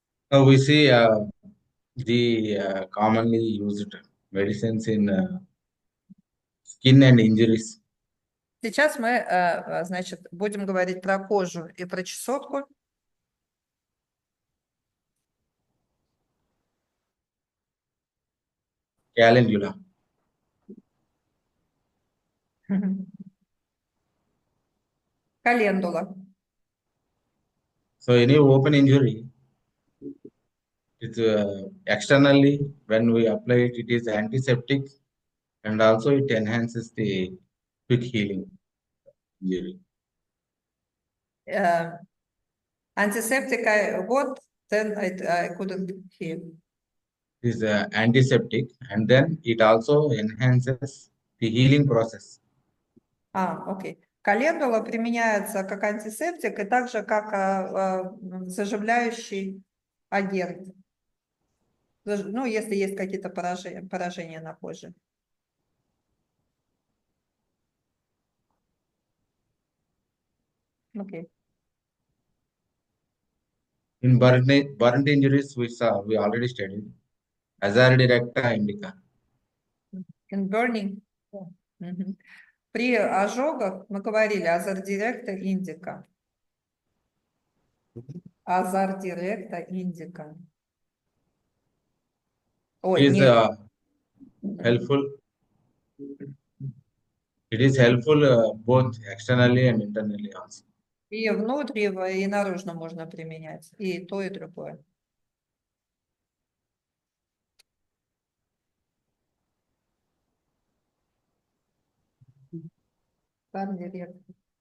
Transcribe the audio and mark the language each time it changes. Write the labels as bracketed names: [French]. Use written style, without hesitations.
[English] Now we see the commonly used medicines in skin and injuries. [Russian] Сейчас мы, значит, будем говорить про кожу и про чесотку. [English] Calendula. [Russian] Календула. [English] So any open injury, it's externally when we apply it, it is antiseptic and also it enhances the quick healing injury. [Russian] Антисептик, [English] what? Then I couldn't hear. It is antiseptic and then it also enhances the healing process. [Russian] Окей. Календула применяется как антисептик и также как заживляющий агент. Ну, если есть какие-то поражения на коже. Окей. [English] In burnt injuries, we already studied. Azar directa indica. In burning. Мгм. [Russian] При ожогах мы говорили азар директа индика. Азар директа индика. Ой, [English] It is [Russian] нет. [English] helpful. It is helpful both externally and internally also. [Russian] И внутри, и наружно можно применять. И то, и другое. Там директор.